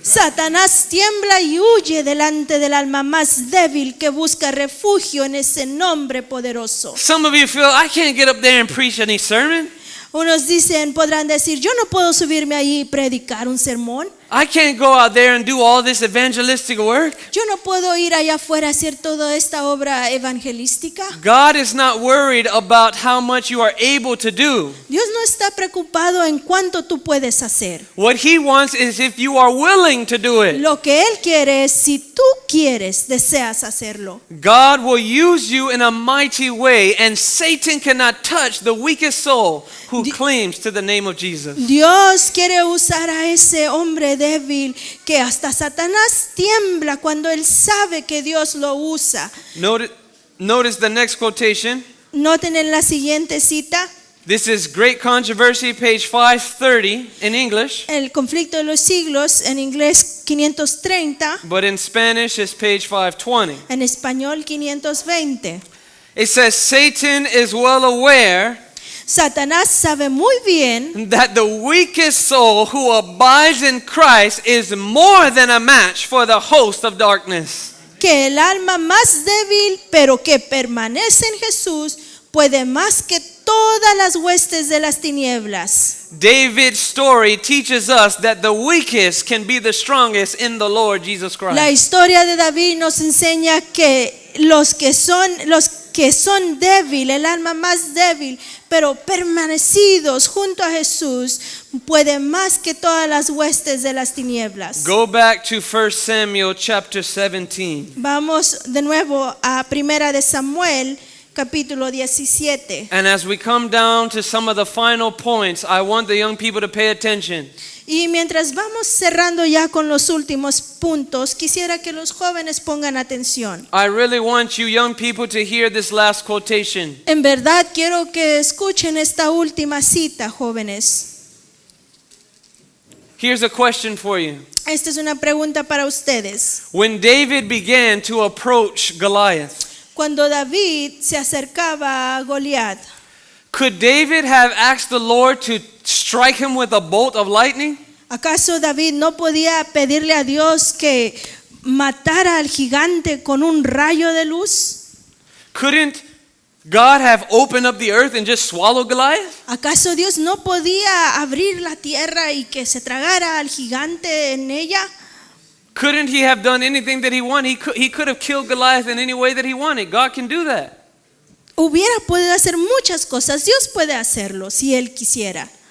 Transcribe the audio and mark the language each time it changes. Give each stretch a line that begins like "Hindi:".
Spanish: Satanás tiembla y huye delante del alma más débil que busca refugio en ese nombre poderoso.
English: Some of you feel, I can't get up there and preach any sermon.
Spanish: Unos podrán decir, yo no puedo subirme ahí y predicar un sermón.
English: I can't go out there and do all this evangelistic work.
Spanish: Yo no puedo ir allá afuera a hacer toda esta obra evangelística.
English: God is not worried about how much you are able to do.
Spanish: Dios no está preocupado en cuánto tú puedes hacer.
English: What He wants is if you are willing to do it.
Spanish: Lo que Él quiere es si tú quieres, deseas hacerlo.
English: God will use you in a mighty way, and Satan cannot touch the weakest soul who claims to the name of Jesus.
Spanish: Dios quiere usar a ese hombre débil que hasta Satanás tiembla cuando él sabe que Dios lo usa.
English: Notice the next quotation.
Spanish: Noten en la siguiente cita,
English: This is Great Controversy, page 530 in English,
Spanish: el conflicto de los siglos, en inglés 530,
English: but in Spanish it's page 520.
Spanish: en español 520.
English: It says, Satan is well aware
Spanish: Satanás sabe muy bien
English: that the weakest soul who abides in Christ is more than a match for the host of darkness.
Spanish: que el alma más débil, pero que permanece en Jesús, puede más que todas las huestes de las tinieblas.
English: David's story teaches us that the weakest can be the strongest in the Lord Jesus
Spanish: La
English: Christ.
Spanish: historia de David nos enseña que los que son débiles, el alma más débil, pero permanecidos junto a Jesús, pueden más que todas las huestes de las tinieblas.
English: Go back to 1 Samuel chapter 17.
Spanish: Vamos de nuevo a Primera de Samuel, capítulo 17.
English: And as we come down to some of the final points, I want the young people to pay attention.
Spanish: Y mientras vamos cerrando ya con los últimos puntos, quisiera que los jóvenes pongan atención.
English: I really want you young people to hear this last quotation.
Spanish: En verdad quiero que escuchen esta última cita, jóvenes.
English: Here's a question for you.
Spanish: Esta es una pregunta para ustedes.
English: When David began to approach Goliath,
Spanish: Cuando David se acercaba a Goliat,
English: could David have asked the Lord to strike him with a bolt of lightning?
Spanish: ¿acaso David no podía pedirle a Dios que matara al gigante con un rayo de luz?
English: Couldn't God have opened up the earth and just swallowed Goliath?
Spanish: ¿Acaso Dios no podía abrir la tierra y que se tragara al gigante en ella?
English: Couldn't he have done anything that he wanted? He could have killed Goliath in any way that he wanted. God can do that.
Spanish: Hubiera podido hacer muchas cosas. Dios puede hacerlo si Él quisiera.